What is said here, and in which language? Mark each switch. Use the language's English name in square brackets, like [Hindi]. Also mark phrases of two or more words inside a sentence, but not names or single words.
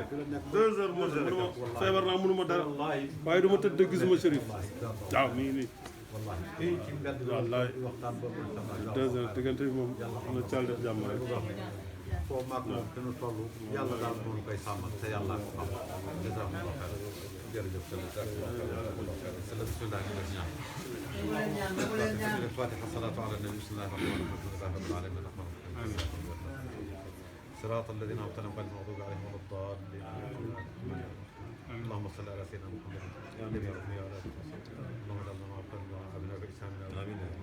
[Wolof] 2 heures mooy feebar naa mënuma dara waaye du ma tëdd gisuma sëriñ waaw mi ngi nii wallahi ci mbedd wallahi waxtaan boobu 2 heures diggante bi moom na cal def jàmm rek foo maag moom te nu toll yàlla daal moom koy sàmmal te yàlla ko xam [Arabic] جزاكم الله خير [Wolof] jërëjëf sala bismillah ñu def ñaan [Arabic] الفاتحة الصلاة على النبي بسم الله الرحمن الرحيم الحمد لله رب العالمين الرحمن الرحيم صراط الذين أنعمت عليهم غير المغضوب عليهم ولا الضالين اللهم صل على سيدنا محمد النبي الرحمن وعلى آله وصحبه اللهم اجعلنا مع أبناء بإحساننا آمين